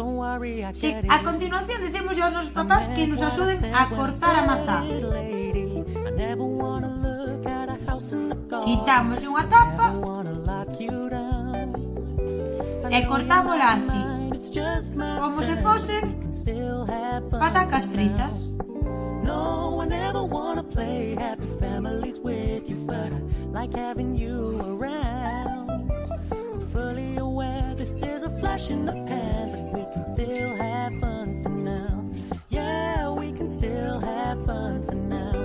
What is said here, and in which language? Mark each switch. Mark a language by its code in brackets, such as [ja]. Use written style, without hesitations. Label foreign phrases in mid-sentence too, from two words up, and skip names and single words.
[gl] Si, a continuación dicemos aos nosos papás que nos axuden a cortar a mazá. Quitamos unha tapa e cortámola así, como se fosen patacas fritas. [en] No, I never wanna play happy families with you, but I like having you around. I'm fully aware this is a flash in the pan, but we can still have fun for now. Yeah, we can still have fun for now.